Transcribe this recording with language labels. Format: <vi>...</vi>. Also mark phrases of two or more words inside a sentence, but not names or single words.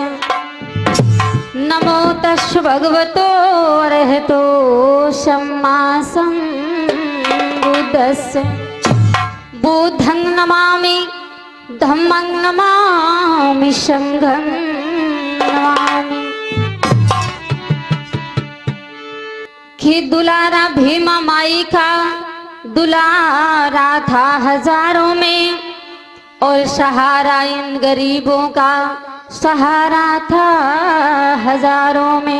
<pi>नमो तस् भगवतो अरहतो सम्मा संबुद्धस्य। बुद्धं नमामि धम्मं नमामि संघं नमामि।</pi> <hi>कि दुलारा भीमा माई का दुलारा था हजारों में, और सहारा इन गरीबों का सहारा था हजारों में।</hi>